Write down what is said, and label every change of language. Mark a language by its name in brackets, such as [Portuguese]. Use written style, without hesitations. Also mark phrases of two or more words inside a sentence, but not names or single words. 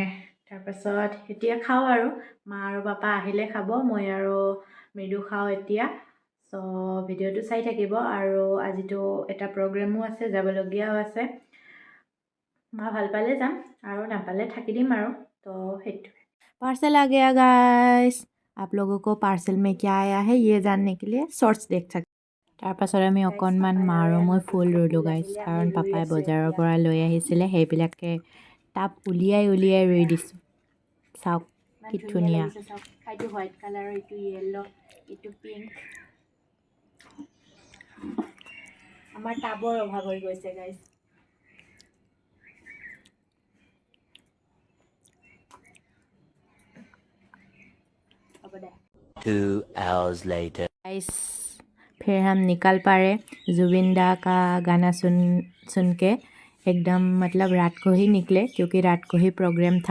[Assamese] তাৰপাছত এতিয়া খাওঁ আৰু মা আৰু পাপা আহিলে খাব, মই আৰু মৃদু খাওঁ এতিয়া। চ' ভিডিঅ'টো চাই থাকিব। আৰু আজিতো এটা প্ৰগ্ৰেমো আছে, যাবলগীয়াও আছে। মা ভাল পালে যাম আৰু নাপালে থাকি দিম আৰু। তো সেইটোৱে। [Hindi] पार्सल आ गया गाइस। आप लोगों को पार्सल में क्या आया है ये जानने के लिए शॉर्ट्स देख सकते। [Assamese] তাৰপাছত আমি অকণমান মা আৰু মই ফুল ৰুলোঁ গাইছ, কাৰণ পাপাই বজাৰৰ পৰা লৈ আহিছিলে। সেইবিলাকে টাব উলিয়াই ৰুই দিছোঁ। চাওক কি ধুনীয়া। এইটো [English] white colour, [Assamese] এইটো য়েল্ল', এইটো পিংক। আমাৰ টাবৰ অভাৱ হৈ গৈছে গাইছ। [English] Two hours later. Guys, [Hindi] फिर हम निकल पड़े जुबिन दा का गाना सुन के। एकदम रात को ही निकले क्योंकि रात को ही प्रोग्राम था।